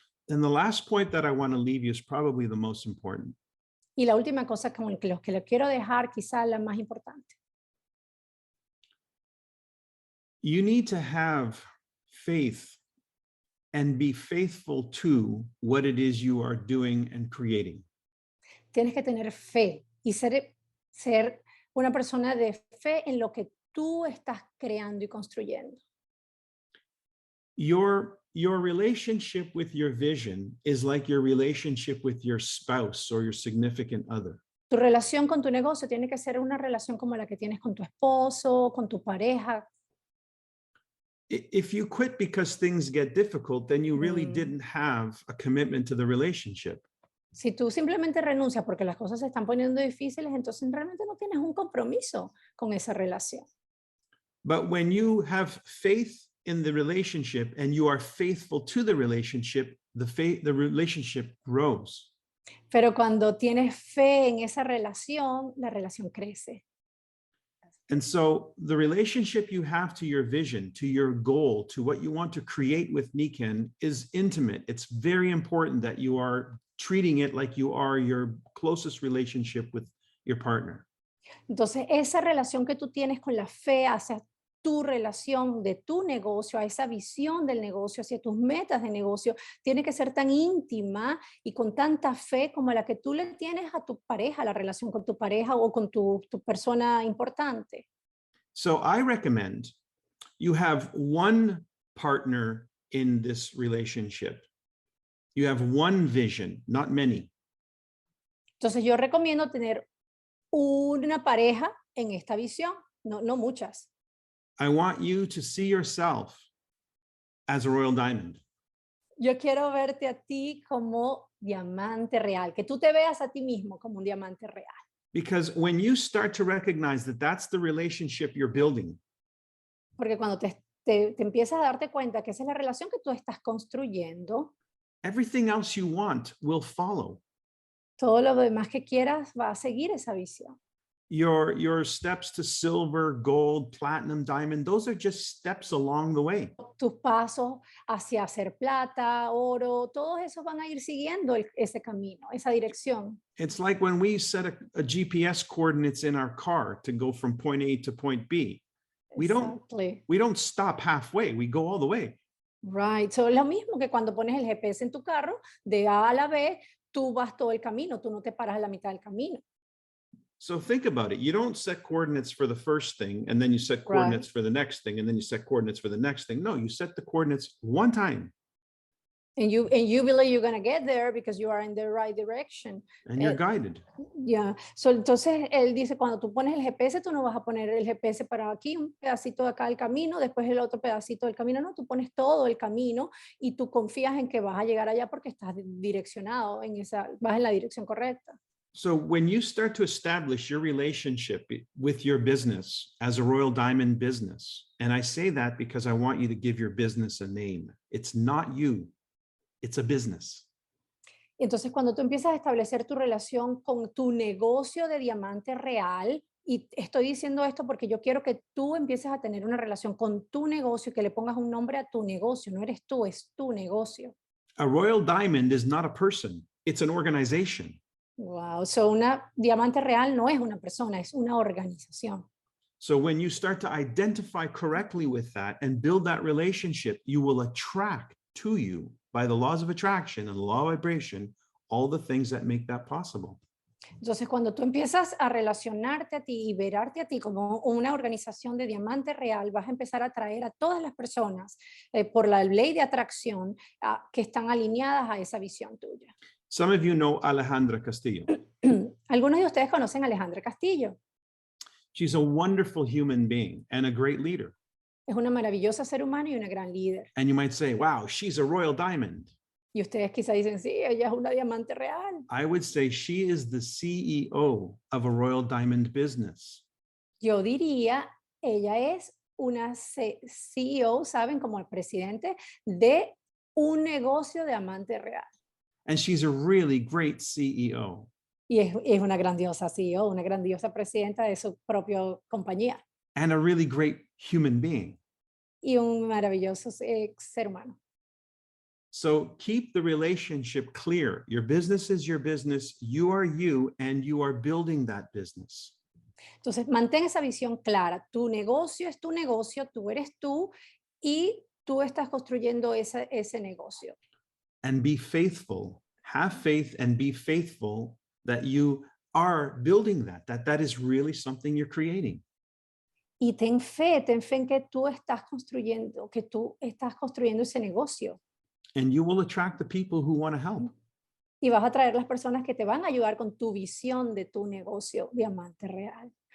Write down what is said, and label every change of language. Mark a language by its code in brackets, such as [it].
[en] And the last point that I want to leave you is probably the most important. [es] Y la última cosa con que le quiero dejar, quizá la más importante. [en] You need to have faith and be faithful to what it is you are doing and creating. [es] Tienes que tener fe y ser una persona de fe en lo que tú estás creando y construyendo. [en] Your relationship with your vision is like your relationship with your spouse or your significant other. [es] Tu relación con tu negocio tiene que ser una relación como la que tienes con tu esposo, con tu pareja. [en] If you quit because things get difficult, then you really didn't have a commitment to the relationship. [es] Si tú simplemente renuncias porque las cosas se están poniendo difíciles, entonces realmente no tienes un compromiso con esa relación. [en] But when you have faith in the relationship and you are faithful to the relationship, the relationship grows. [es] Pero cuando tienes fe en esa relación, la relación crece. [en] And so the relationship you have to your vision, to your goal, to what you want to create with Niken is intimate. It's very important that you are treating it like you are your closest relationship with your partner. [es] Entonces, esa relación que tú tienes con la fe hacia tu relación de tu negocio, a esa visión del negocio, hacia tus metas de negocio, tiene que ser tan íntima y con tanta fe como la que tú le tienes a tu pareja, la relación con tu pareja o con tu persona importante. [en] So I recommend you have one partner in this relationship. You have one vision, not many. [es] Entonces, yo recomiendo tener una pareja en esta visión, no muchas. [en] I want you to see yourself as a royal diamond. [es] Yo quiero verte a ti como diamante real, que tú te veas a ti mismo como un diamante real. [en] Because when you start to recognize that that's the relationship you're building, [es] Porque cuando te empiezas a darte cuenta que esa es la relación que tú estás construyendo, [en] everything else you want will follow. [es] todo lo demás que quieras va a seguir esa visión. [en] Your steps to silver, gold, platinum, diamond, those are just steps along the way. [es] Tus pasos hacia hacer plata, oro, todos esos van a ir siguiendo ese camino, esa dirección. [en] It's like when we set a GPS coordinates in our car to go from point A to point B. We don't stop halfway, we go all the way. Right, so [es] es lo mismo que cuando pones el GPS en tu carro, de A a la B, tú vas todo el camino, tú no te paras a la mitad del camino. [en] So think about it. You don't set coordinates for the first thing, and then you set coordinates for the next thing, and then you set coordinates for the next thing. No, you set the coordinates one time. And you believe you're going to get there because you are in the right direction. And you're guided. Yeah. [es] So, entonces, él dice, cuando tú pones el GPS, tú no vas a poner el GPS para aquí, un pedacito de acá del camino, después el otro pedacito del camino. No, tú pones todo el camino y tú confías en que vas a llegar allá porque estás direccionado, vas en la dirección correcta. [en] So when you start to establish your relationship with your business as a Royal Diamond business, and I say that because I want you to give your business a name. It's not you, it's a business. [es] Entonces, cuando tú empiezas a establecer tu relación con tu negocio de diamante real, y estoy diciendo esto porque yo quiero que tú empieces a tener una relación con tu negocio y que le pongas un nombre a tu negocio. No eres tú, es tu negocio. [en] A royal diamond is not a person, it's an organization. Wow, so [es] una diamante real no es una persona, es una organización. [en] So when you start to identify correctly with that and build that relationship, you will attract to you, by the laws of attraction and the law of vibration, all the things that make that possible. [es] Entonces, cuando tú empiezas a relacionarte a ti y verarte a ti como una organización de diamante real, vas a empezar a atraer a todas las personas por la ley de atracción que están alineadas a esa visión tuya. [en] Some of you know Alejandra Castillo. [es] Algunos de ustedes conocen a Alejandra Castillo. [en] She's a wonderful human being and a great leader. [es] Es una maravillosa ser humano y una gran líder. [en] And you might say, wow, she's a royal diamond. [es] Y ustedes quizá dicen, sí, ella es una diamante real. [en] I would say she is the CEO of a royal diamond business. [es] Yo diría, ella es una CEO, ¿saben? Como el presidente de un negocio de diamante real. [en] And she's a really great CEO. [es] Y es una grandiosa CEO, una grandiosa presidenta de su propia compañía. [en] And a really great human being. [es] Y un maravilloso ser humano. [en] So keep the relationship clear. Your business is your business, you are you, and you are building that business. [es] Entonces, mantén esa visión clara. Tu negocio es tu negocio, tú eres tú, y tú estás construyendo ese negocio. [en] And be faithful. Have faith and be faithful that you are building that is really something you're creating. [es] Y ten fe en que tú estás construyendo ese negocio. [en] And you will attract the people who want to help. [es] Y vas a traer las personas que te van a ayudar con tu visión de tu negocio diamante real.